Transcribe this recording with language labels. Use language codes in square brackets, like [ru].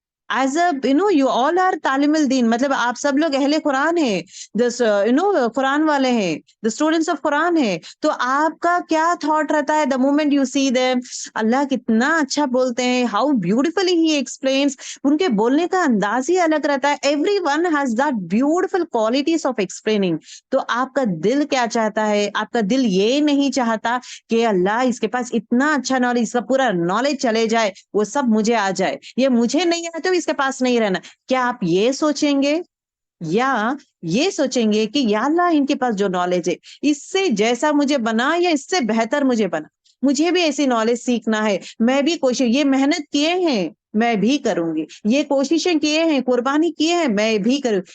[en] As a, you all are [hi] तालिम अल दीन, मतलब आप सब लोग अहले कुरान हैं, कुरान वाले हैं, the students of कुरान हैं, तो आपका क्या thought रहता है [en] the moment you see them? [hi] अल्लाह कितना अच्छा बोलते हैं, [en] how beautifully he explains, [hi] उनके बोलने का अंदाज ही अलग रहता है. [en] Everyone has that beautiful qualities of explaining. [hi] तो आपका दिल क्या चाहता है? आपका दिल ये नहीं चाहता कि अल्लाह इसके पास इतना अच्छा नॉलेज, इसका पूरा नॉलेज चले जाए, वो सब मुझे आ जाए, ये मुझे नहीं आए तो इसके पास नहीं रहना. क्या आप ये सोचेंगे, या ये सोचेंगे कि या अल्लाह इनके पास जो नॉलेज है इससे जैसा मुझे बना या इससे बेहतर मुझे बना, मुझे भी ऐसी नॉलेज सीखना है, मैं भी कोशिश, ये मेहनत किए हैं मैं भी करूंगी, ये कोशिशें किए हैं, कुर्बानी किए हैं, मैं भी करूँ.